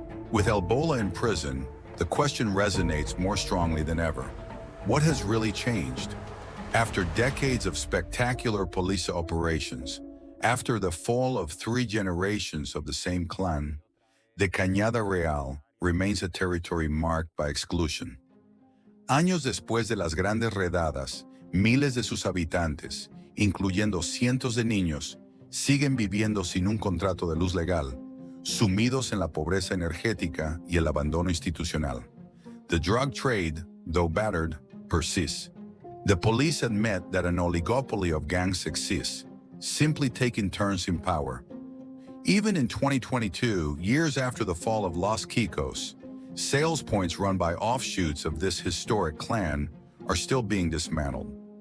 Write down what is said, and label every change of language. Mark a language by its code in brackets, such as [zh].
[en] With El Bola in prison, the question resonates more strongly than ever. What has really changed? After decades of spectacular police operations, after the fall of 3 generations of the same clan, the Cañada Real remains a territory marked by exclusion. [es] Años después de las grandes redadas, miles de sus habitantes, incluyendo cientos de niños, siguen viviendo sin un contrato de luz legal, sumidos en la pobreza energética y el abandono institucional. [en] The drug trade, though battered, persists. The police admit that an oligopoly of gangs exists, simply taking turns in power. Even in 2022, years after the fall of Los Gordos, sales points run by offshoots of this historic clan are still being dismantled.